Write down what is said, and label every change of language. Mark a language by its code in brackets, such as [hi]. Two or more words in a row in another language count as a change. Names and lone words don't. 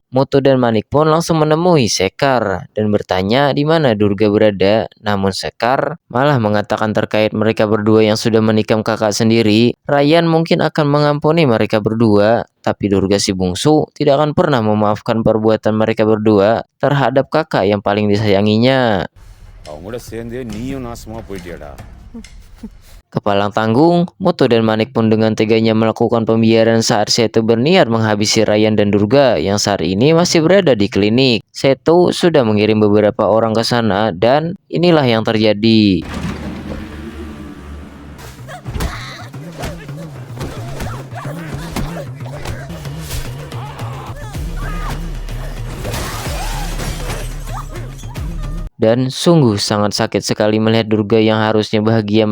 [id] Mutu dan Manik pun langsung menemui Sekar dan bertanya di mana Durga berada. Namun Sekar malah mengatakan terkait mereka berdua yang sudah menikam kakak sendiri, Ryan mungkin akan mengampuni mereka berdua, tapi Durga si bungsu tidak akan pernah memaafkan perbuatan mereka berdua terhadap kakak yang paling disayanginya. [ta] அவங்களோட சேர்ந்தே நீயும் நாசமா போயிட்டியாடா. [id] Kepalang tanggung, Mutu dan Manik pun dengan teganya melakukan pembiaran saat Seto berniat menghabisi Ryan dan Durga yang saat ini masih berada di klinik. Seto sudah mengirim beberapa orang ke sana dan inilah yang terjadi. Dan sungguh sangat sakit sekali melihat Durga yang harusnya bahagia